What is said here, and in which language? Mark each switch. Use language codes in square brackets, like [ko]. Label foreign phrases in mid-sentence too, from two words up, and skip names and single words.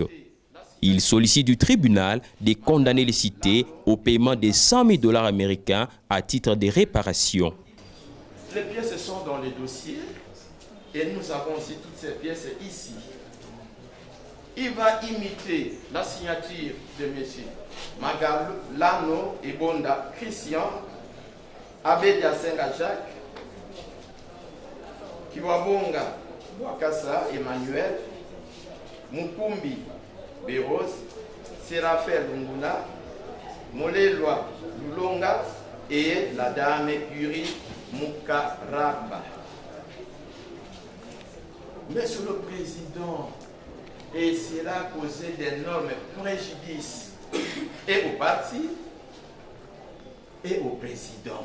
[fr] Ils sollicitent du tribunal de condamner les cités au paiement de 100 000 $ américains à titre de réparation. Les pièces sont dans les dossiers et nous avons aussi toutes ces pièces ici. Il va imiter la signature de M. Magalou, Lano et Bonda Christian, Abedia Senga Jacques, Kiwabonga Wakasa Emmanuel, Mukumbi Béros, Séraphaël Lunguna, Molelwa Lulonga et la dame Yuri Mukaraba. Monsieur le Président, et cela a causé d'énormes préjudices et au parti et au président.